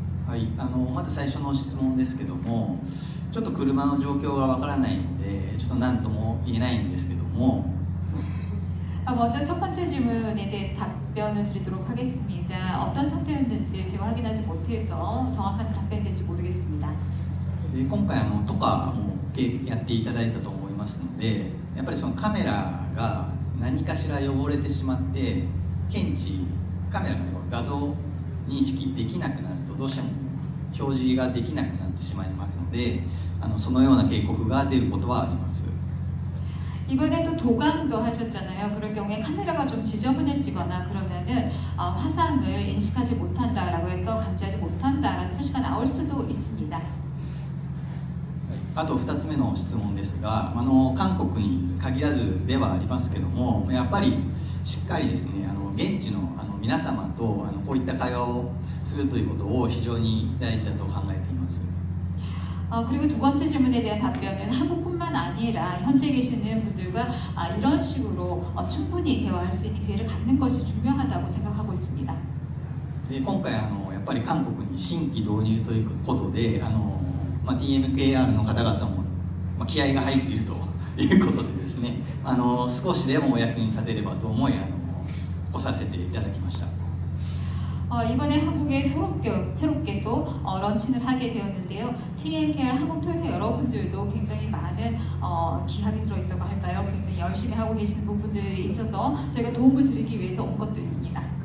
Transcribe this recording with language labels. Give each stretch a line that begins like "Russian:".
Japanese: はい、まず最初の質問ですけども、ちょっと車の状況がわからないので、ちょっと何とも言えないんですけども、
Korean: 먼저 첫 번째 질문에 대해 답변을 드리도록 하겠습니다. 어떤 상태였는지 제가 확인하지 못해서 정확한 답변이 될지 모르겠습니다.
Japanese: 今回トカもやっていただいたと思いますので、やっぱりそのカメラが何かしら汚れてしまってカメラが画像認識できなくなるとどうしても表示ができなくなってしまいますので、そのような警告が出ることはあります。
Korean: 이번에 또 도감도 하셨잖아요. 그럴 경우에 카메라가 좀 지저분해지거나 그러면은 화상을 인식하지 못한다라고 해서 감지하지 못한다라는 표시가 나올 수도 있습니다.
Japanese: あと2つ目の質問ですが、韓国に限らずではありますけども、やっぱりしっかりですね、現地の皆様とこういった会話をするということを非常に大事だと考えています。
Korean: 그리고 두 번째 질문에 대한 답변은 한국뿐만 아니라 현지에 계시는 분들과 이런 식으로 충분히 대화할 수 있는 기회를 갖는 것이 중요하다고 생각하고 있습니다.
Japanese: 今回やっぱり韓国に新規導入ということで、TMKR の方々も気合が入っているということでですね、少しでもお役に立てればと思い来させていただきました。
Korean: 이번에 한국에 새롭게 또 런칭을 하게 되었는데요. TMKR 한국 토요타 여러분들도 굉장히 많은 기합이 들어있다고 할까요? 굉장히 열심히 하고 계시는 부분들이 있어서 저희가 도움을 드리기 위해서 온 것도 있습니다.